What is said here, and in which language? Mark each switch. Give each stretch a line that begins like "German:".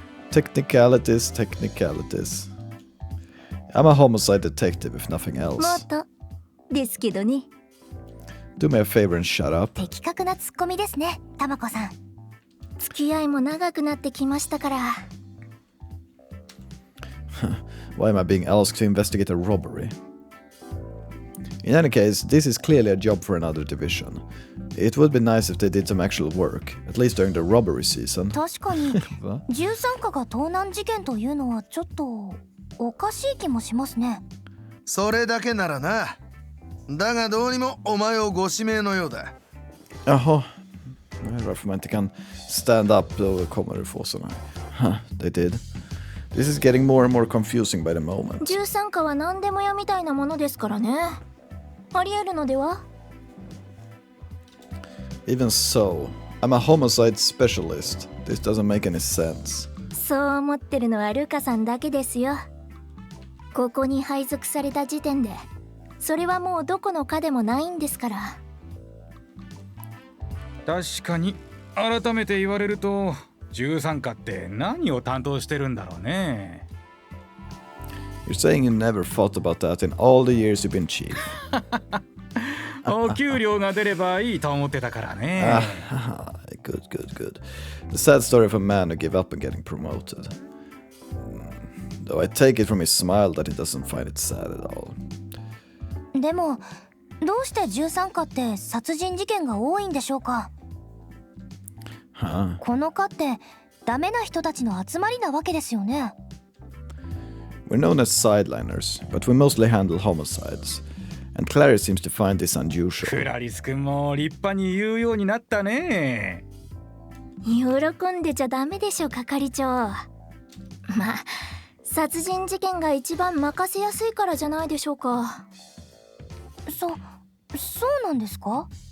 English: Technicalities, technicalities. I'm a homicide detective, if nothing else.
Japanese: またですけどね。
English: Do me a favor and shut up.
Japanese: 的確なツッコミですね、タマコさん。付き合いも長くなってきましたから。
English: Why am I being asked to investigate a robbery? In any case, this is clearly a job for another division. It would be nice if they did some actual work, at least during the robbery season.
Japanese: 確かに13課が盗難事件というのはちょっとおかしい気もしますね。それだけならな。だがどうにもお前をご指名のようだ。
Swedish: Jaha. Varför man inte kan
English: stand up
Swedish: då kommer du få såna här.
English: They did. This is getting more and more confusing by the moment.
Japanese: 13課は何でも屋みたいなものですからね。ありえるのでは？
English: Even so, I'm a homicide specialist. This doesn't make any sense.
Japanese: そう思ってるのはルカさんだけですよ。ここに配属された時点で、それはもうどこの課でもないんですから。確かに改めて言われると13課って何を担当してるんだろうね。
English: You're saying you never thought about that in all the years you've been chief.
Japanese: お給料が出ればいいと思ってたからね。
English: Good, good, good. The sad story of a man who gave up on getting promoted. Though I take it from his smile that he doesn't find it sad at all.
Japanese: でもどうして13課って殺人事件が多いんでしょうか。この課ってダメな人たちの集まりなわけですよね。
English: We're known as sideliners, but we mostly handle homicides. And Clary seems to find this unusual.
Japanese: クラリス君も立派に言うようになったね。喜んでちゃダメでしょ、係長。まあ殺人事件が一番任せやすいからじゃないでしょうか。そうなんですか？